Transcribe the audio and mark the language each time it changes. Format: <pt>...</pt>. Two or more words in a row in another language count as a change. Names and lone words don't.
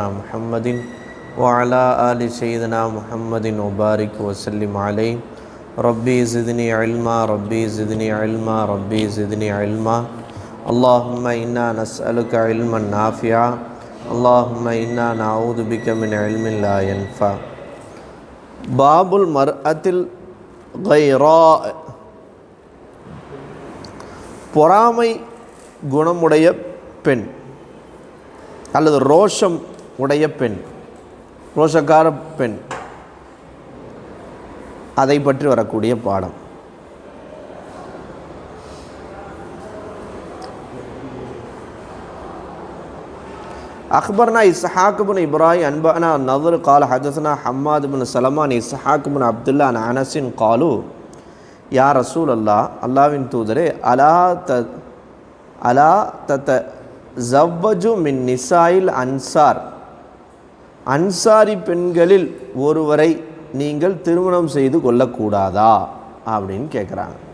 <ar>محمد وعلى آل سيدنا محمد وبارك وسلم عليه ربي زدني علما ربي زدني علما ربي زدني علما اللهم إنا نسألك علما نافعا اللهم إنا نعوذ بك من علم لا ينفع باب المرأة الغيراء</ar> <ta>பொறாமை குணமுடைய பெண் அல்லது ரோஷம் உடைய பெண், ரோஷக்கார பெண், அதை பற்றி வரக்கூடிய பாடம்.</ta> <ar>أخبرنا إسحاق بن إبراهيم أنبأنا النضر قال حدثنا حماد بن سلمان إسحاق بن عبد الله عن أنس قالوا يا رسول</ar> <ta>அல்லாவின் தூதரே</ta> <ar>ألا تتزوجوا من نساء الأنصار,</ar> <ta>அன்சாரி பெண்களில் ஒருவரை நீங்கள் திருமணம் செய்து கொள்ளக்கூடாதா அப்படின்னு கேட்குறாங்க.</ta>